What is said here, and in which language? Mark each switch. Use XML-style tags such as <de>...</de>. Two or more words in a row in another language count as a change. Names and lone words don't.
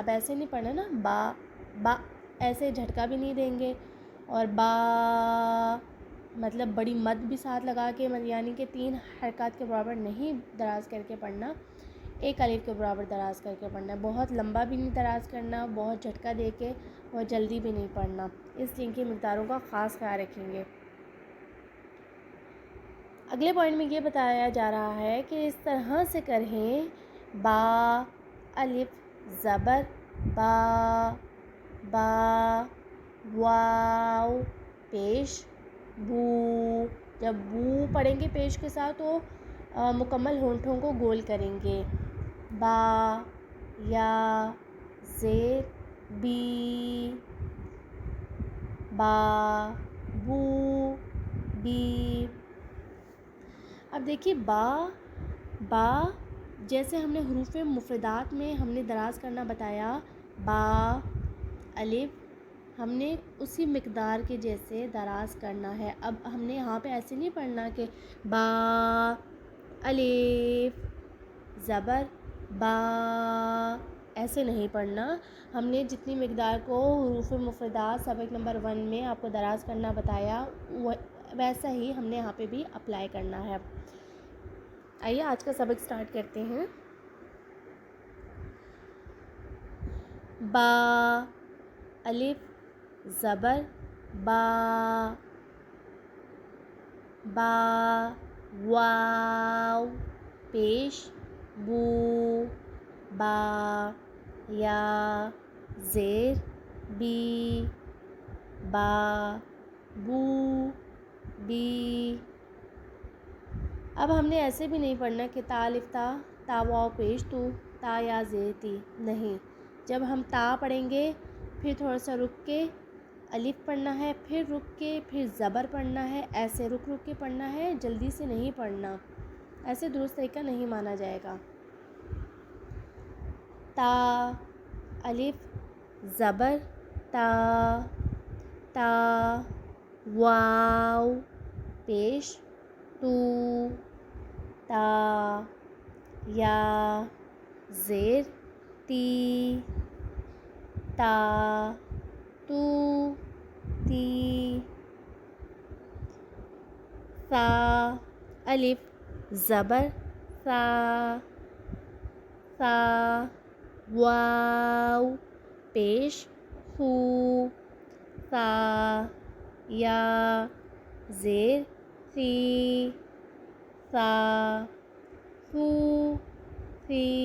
<ur>اب ایسے نہیں پڑھنا نا، با ایسے جھٹکا بھی نہیں دیں گے، اور با مطلب بڑی مد بھی ساتھ لگا کے، یعنی کہ 3 حرکات کے برابر نہیں دراز کر کے پڑھنا، ایک الف کے برابر دراز کر کے پڑھنا ہے۔ بہت لمبا بھی نہیں دراز کرنا، بہت جھٹکا دے کے بہت جلدی بھی نہیں پڑھنا، اس لیے کہ مقداروں کا خاص خیال رکھیں گے۔ اگلے پوائنٹ میں یہ بتایا جا رہا ہے کہ اس طرح سے کریں، با الف زبر با، با واو پیش بو، جب بو پڑھیں گے پیش کے ساتھ تو مکمل ہونٹوں کو گول کریں گے، با یا زیر بی، با بو بی۔ اب دیکھیے با جیسے ہم نے حروف مفردات میں ہم نے دراز کرنا بتایا، با الف ہم نے اسی مقدار کے جیسے دراز کرنا ہے۔ اب ہم نے یہاں پہ ایسے نہیں پڑھنا کہ با الف زبر با، ایسے نہیں پڑھنا۔ ہم نے جتنی مقدار کو حروف مفردات سبق نمبر 1 میں آپ کو دراز کرنا بتایا، ویسا ہی ہم نے یہاں پہ بھی اپلائی کرنا ہے۔ آئیے آج کا سبق سٹارٹ کرتے ہیں۔ با الف زبر با، با واو پیش بو، با یا زیر بی، با بو بی۔ اب ہم نے ایسے بھی نہیں پڑھنا کہ تا الف تا، تا واو پیش تو، تا یا زیر تی، نہیں۔ جب ہم تا پڑھیں گے پھر تھوڑا سا رک کے الف پڑھنا ہے، پھر رک کے پھر زبر پڑھنا ہے، ایسے رک کے پڑھنا ہے، جلدی سے نہیں پڑھنا، ایسے درست طریقہ نہیں مانا جائے گا۔ تا الف زبر تا، تا واو پیش تو، تا یا زیر تی، تا تو تی۔ سا الف زبر سا، سا واو پیش سو، سا یا زیر سی، سا سو سی۔</ur>